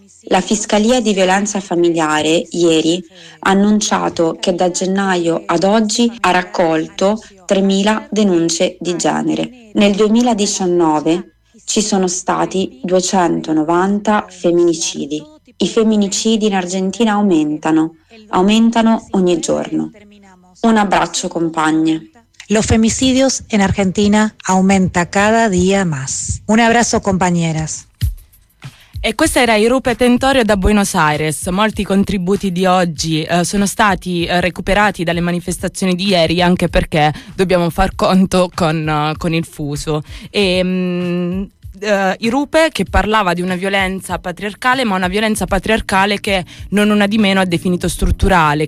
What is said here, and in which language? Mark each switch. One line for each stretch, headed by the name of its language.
Italian: La Fiscalia di Violenza Familiare ieri ha annunciato che da gennaio ad oggi ha raccolto 3.000 denunce di genere. Nel 2019 ci sono stati 290 femminicidi. I femminicidi in Argentina aumentano, aumentano ogni giorno. Un abbraccio, compagne.
Spanish: Los femicidios en Argentina aumenta cada día más. Un abrazo, compañeras.
Italian: E questo era il Rupe Tentorio da Buenos Aires. Molti contributi di oggi sono stati recuperati dalle manifestazioni di ieri, anche perché dobbiamo far conto con il fuso. E Irupe, che parlava di una violenza patriarcale, ma una violenza patriarcale che non una di meno ha definito strutturale.